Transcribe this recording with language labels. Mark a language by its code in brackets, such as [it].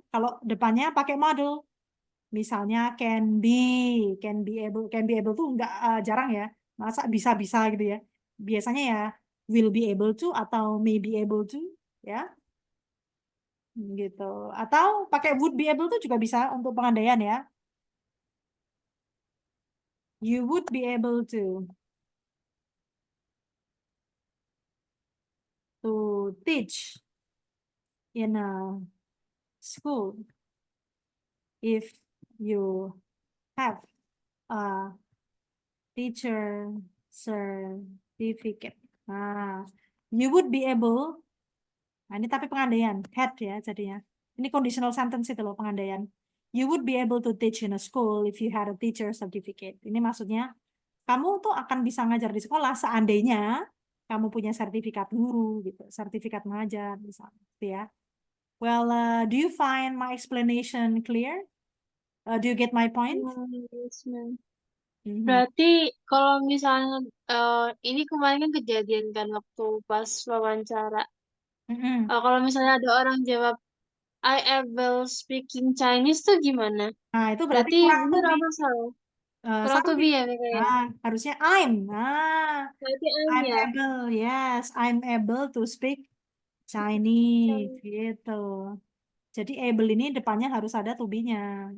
[id] Kalau depannya pakai model. Misalnya can be able tuh enggak jarang ya. Masa bisa-bisa gitu ya. Biasanya ya will be able to atau may be able to ya. Gitu. Atau pakai would be able to juga bisa untuk pengandaian ya. [en] You would be able to teach in a school if you have a teacher certificate. [id] Nah, [en] you would be able, [id] nah ini tapi pengandaian, had ya jadinya. Ini conditional sentence itu loh pengandaian. [en] You would be able to teach in a school if you had a teacher certificate. [id] Ini maksudnya kamu tuh akan bisa ngajar di sekolah seandainya kamu punya sertifikat guru gitu, sertifikat mengajar misalnya, gitu ya. [en] Well, do you find my explanation clear? Do you get my point? Yes, ma'am. Mhm. [id] Berarti kalau misalnya ini kemarin kan kejadian kan waktu pas wawancara. Mhm. Kalau misalnya ada orang jawab [en] I able speaking Chinese [id] tuh gimana? Nah, itu berarti Berarti kurang to bener [en] be. [id] apa salah? Kurang to [en] Something. [id] be ya kayaknya. Harusnya [en] I'm. [id] Berarti [en] I'm I'm [id] ya. [en] able. Yes, I'm able to speak Chinese. [id] Gitu. Jadi able ini depannya harus ada to be-nya.